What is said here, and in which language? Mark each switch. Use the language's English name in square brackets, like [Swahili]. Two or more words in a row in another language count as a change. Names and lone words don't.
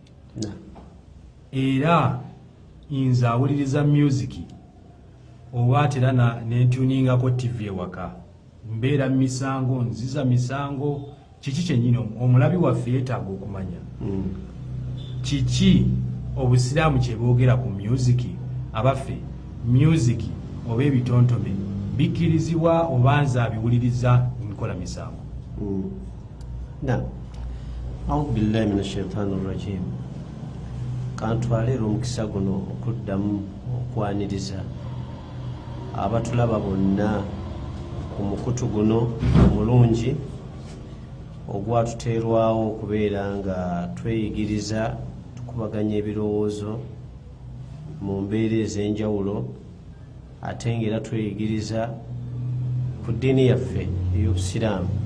[Ganda] Era nze awuliriza music oba atera nentuningako TV ewaka, mbeera misango, nziza misango. Kiki kyennyini omulabi waffe yeetaaga okumanya? Kiki obusiraamu kye boogera ku music? Abaffe music oba ebitontome bikkirizibwa oba nze abiwuliriza nkola misango? [Arabic] أعوذ بالله من الشيطان الرجيم. [Ganda] Kantwalira omukisa guno okuddamu okwaniriza abatulaba bonna ku mukutu guno omulungi ogwatuteerwawo okubeera nga tweyigiriza tukubaganya ebirowoozo mu mbeera ez'enjawulo, ate ng'era tweyigiriza ku ddiini yaffe ey'Obusiraamu.